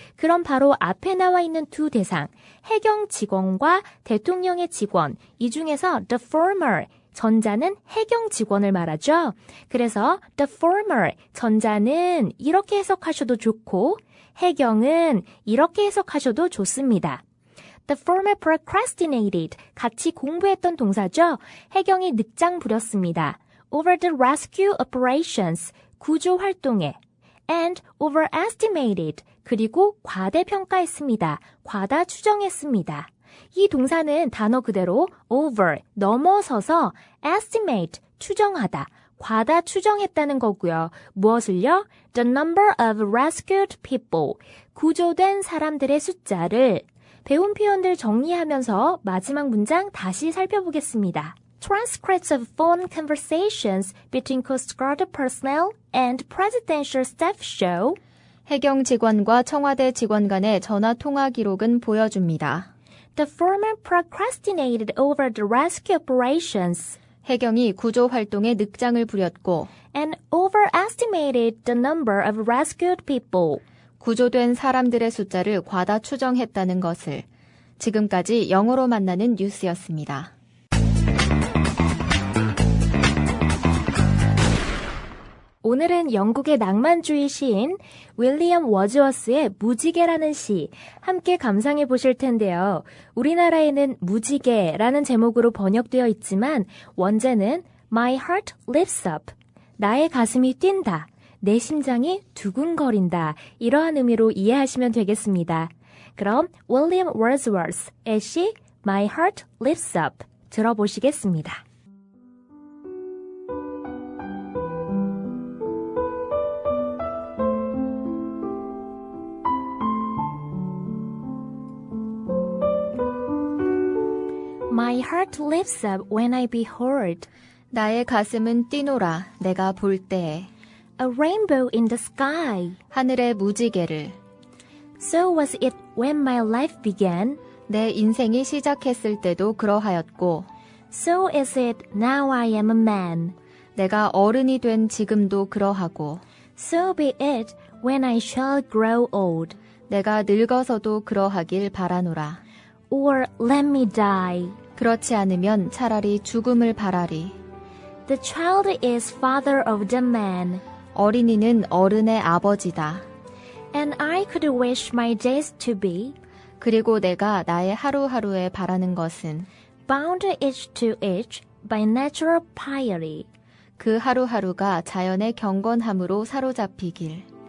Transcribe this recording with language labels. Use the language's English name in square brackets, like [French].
[Korean] 그럼 바로 앞에 나와 있는 두 대상, 해경 직원과 대통령의 직원, 이 중에서 the former, 전자는 해경 직원을 말하죠. 그래서 the former, 전자는 이렇게 해석하셔도 좋고 해경은 이렇게 해석하셔도 좋습니다. [English] The former procrastinated, [Korean] 같이 공부했던 동사죠. 해경이 늦장 부렸습니다. [English] Over the rescue operations, [Korean] 구조 활동에. [English] And overestimated, [Korean] 그리고 과대평가했습니다. 과다 추정했습니다. 이 동사는 단어 그대로 over, 넘어서서 estimate, 추정하다, 과다 추정했다는 거고요. 무엇을요? [English] The number of rescued people, [Korean] 구조된 사람들의 숫자를 배운 표현들 정리하면서 마지막 문장 다시 살펴보겠습니다. [English] Transcripts of phone conversations between Coast Guard personnel and presidential staff show [Korean] 해경 직원과 청와대 직원 간의 전화 통화 기록은 보여줍니다. [English] the former procrastinated over the rescue operations [Korean] 해경이 구조 활동에 늑장을 부렸고 [English] and overestimated the number of rescued people. [Korean] 구조된 사람들의 숫자를 과다 추정했다는 것을. 지금까지 영어로 만나는 뉴스였습니다. 오늘은 영국의 낭만주의 시인 윌리엄 워즈워스의 무지개라는 시 함께 감상해 보실 텐데요. 우리나라에는 무지개라는 제목으로 번역되어 있지만 원제는 My heart lifts up. 나의 가슴이 뛴다. 내 심장이 두근거린다. 이러한 의미로 이해하시면 되겠습니다. 그럼 윌리엄 워즈워스의 시 My heart lifts up 들어보시겠습니다. [English] My heart lifts up when I behold [Korean] 나의 가슴은 뛰노라 내가 볼 때에 [English] a rainbow in the sky. [Korean] 하늘의 무지개를 [English] So was it when my life began. [Korean] 내 인생이 시작했을 때도 그러하였고 [English] So is it now I am a man. [Korean] 내가 어른이 된 지금도 그러하고 [English] So be it when I shall grow old. [Korean] 내가 늙어서도 그러하길 바라노라. [English] Or let me die. [Korean] 그렇지 않으면 차라리 죽음을 바라리. [English] The child is father of the man. [Korean] 어린이는 어른의 아버지다. [English] And I could wish my days to be [Korean] 그리고 내가 나의 하루하루에 바라는 것은 [English] bound each to each by natural piety. [Korean] 그 하루하루가 자연의 경건함으로 사로잡히길.